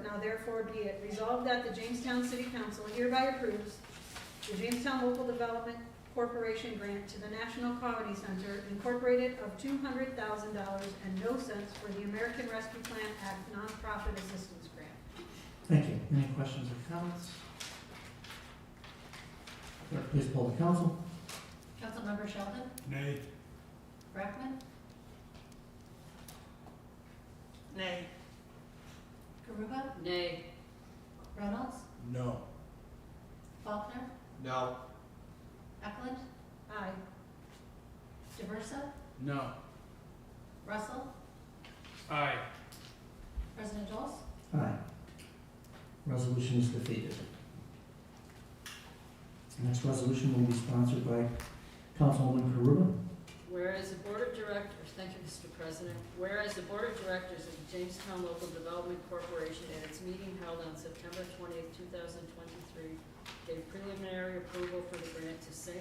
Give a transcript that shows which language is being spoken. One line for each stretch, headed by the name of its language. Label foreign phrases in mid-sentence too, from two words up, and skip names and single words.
English: Now therefore be it resolved that the Jamestown City Council hereby approves the Jamestown Local Development Corporation grant to the National Comedy Center Incorporated of $200,000 for the American Rescue Plan Act Nonprofit Assistance Grant. Thank you. Any questions or comments? Clerk, please poll the council. Councilmember Sheldon? Nay. Brackman? Nay. Karuba? Nay. Reynolds? No. Faulkner? No. Eklund? Aye. Diversa? No. Russell? Aye. President Knowles? Aye. Resolution is defeated. The next resolution will be sponsored by Councilwoman Karuba. Whereas the Board of Directors, thank you, Mr. President. Whereas the Board of Directors of the Jamestown Local Development Corporation at its meeting held on September 20th, 2023, gave preliminary approval for the grant to St.